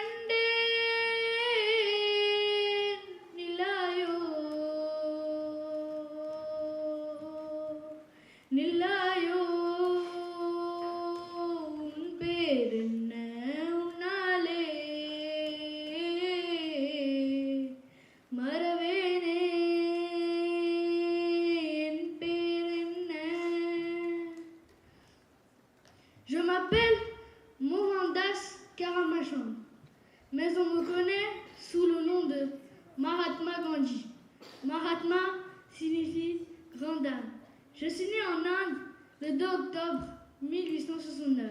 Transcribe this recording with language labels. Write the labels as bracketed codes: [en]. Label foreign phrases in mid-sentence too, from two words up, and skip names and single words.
[ta] கண்டேன் நிலாயோ நில்லாயோ உன் பேர் என்ன உன்னாலே மறவேனே என் பேர் என்ன [fr] Je m'appelle Mohandas Karamachand, mais on me connaît sous le nom de Mahatma Gandhi. Mahatma signifie grande dame. Je suis né en Inde le 2 octobre 1869.